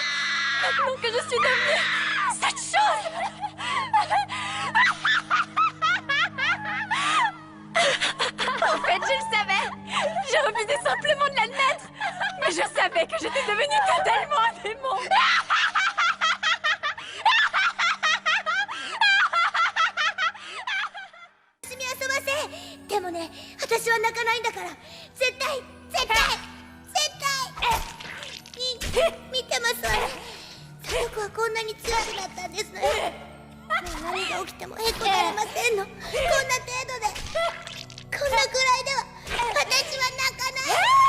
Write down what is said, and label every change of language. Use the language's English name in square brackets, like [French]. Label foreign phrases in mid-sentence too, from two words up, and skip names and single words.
[French] Maintenant que je suis devenue cette chose. En fait, je le savais. J'ai refusé simplement de l'admettre. Mais je savais que j'étais devenue totalement un démon. [Japanese] でもね、私は泣かないんだから。絶対見てますわね。サトコはこんなに強くなったんですのよ。もう何が起きてもへこたれませんの。こんな程度で、こんなくらいでは私は泣かない。